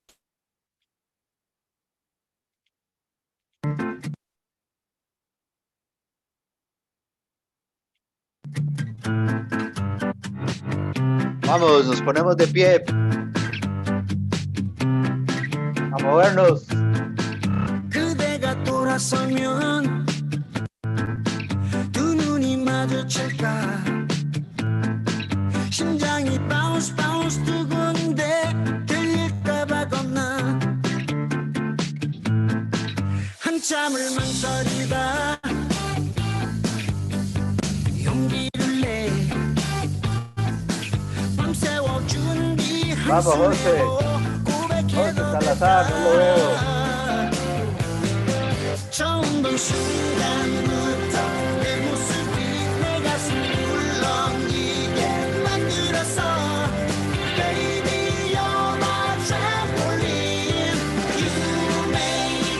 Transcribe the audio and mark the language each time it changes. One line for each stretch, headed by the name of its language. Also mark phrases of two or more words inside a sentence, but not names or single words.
Spanish: Vamos, nos ponemos de pie. A movernos.
Korean: 그대가 돌아서면 두 눈이 마주칠까 심장이
English: bounce bounce
Korean: 두근데 들릴까봐 겁나 한참을 망설이다 용기를 내 밤새워 준비한
Spanish: Vamos, José. José Salazar, no lo veo.
Korean: 처음 본 순간부터 내 모습이 내 가슴 울렁이게 만들었어
English: Baby, you're my trampoline You make